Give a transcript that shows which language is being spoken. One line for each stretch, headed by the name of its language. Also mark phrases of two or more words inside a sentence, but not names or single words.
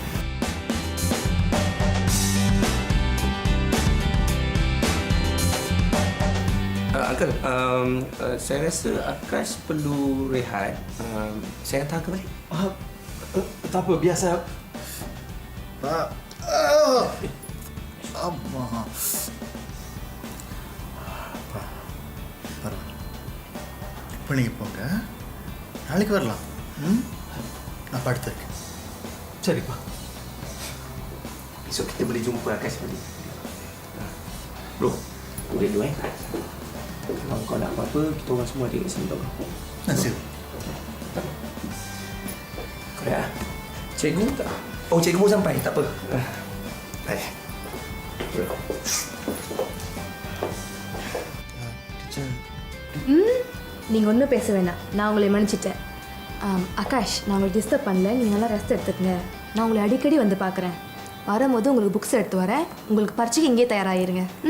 Malay: Uncle, saya rasa Akash perlu rehat. Saya hantar ke balik? Tak apa, biasa. Pak,
Tamil: அம்மா பரவாயில்ல, இப்போ நீங்கள் போங்க, நாளைக்கு வரலாம். நான் படுத்துருக்கேன். சரிப்பா.
Malay: Besok kita boleh jumpa Akash balik. Bro, boleh dulu Kalau kau nak apa-apa, kita orang semua ada kat sini tau. Nasib. Kau dah? Cikgu tak? Oh, cikgu pun sampai. Tak apa. Baik.
Tamil: நீங்கள் ஒன்றும் பேச வேண்டாம், நான் உங்களை மன்னிச்சிட்டேன். ஆகாஷ், நான் உங்களுக்கு டிஸ்டர்ப் பண்ணல. நீங்கள் நல்லா ரெஸ்ட் எடுத்துக்கங்க. நான் உங்களை அடிக்கடி வந்து பார்க்குறேன். வரும்போது உங்களுக்கு புக்ஸ் எடுத்து வரேன். உங்களுக்கு பரீட்சைக்கு இங்கே தயாராகிருங்க.